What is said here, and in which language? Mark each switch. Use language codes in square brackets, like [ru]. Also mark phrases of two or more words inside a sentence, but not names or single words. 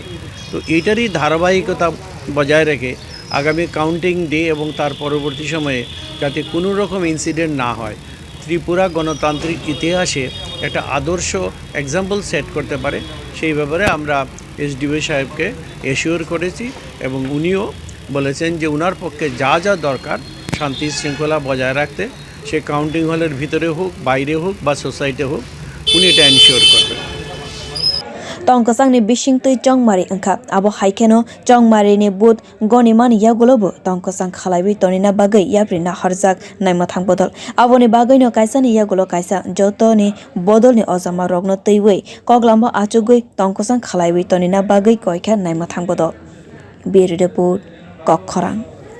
[bn] তো এইটারই ধারাবাহিকতা বজায় রেখে আগামী [en] counting day [bn] এবং তার পরবর্তী সময়ে যাতে কোনো রকম ইনসিডেন্ট না হয়, ত্রিপুরা গণতান্ত্রিক ইতিহাসে একটা আদর্শ [en] example set [bn] করতে পারে, সেই ব্যাপারে আমরা এসডিপিও সাহেবকে এশিওর করেছি এবং উনিও বলেছেন যে ওনার পক্ষে যা যা দরকার শান্তি শৃঙ্খলা বজায় রাখতে, সে [en] counting hall [bn] ভিতরে হোক, বাইরে হোক বা সোসাইটি হোক, উনি এটা এনশিওর করবেন। [trp] tongkwchang ni bisingtwi chongmari wngkha abo haikeno chongmari ni booth gonimani yagolobo tongkwchang khalaiwi tonina bagwi yapri nahorjak naima thangbodol aboni bagwi no kaisa ni yagolo kaisa joto ni bodolni ojama rokno twiwi koklam achukgwi tongkwchang khalaiwi tonina bagwi koikha naima thangbodol bwrwi report koklam।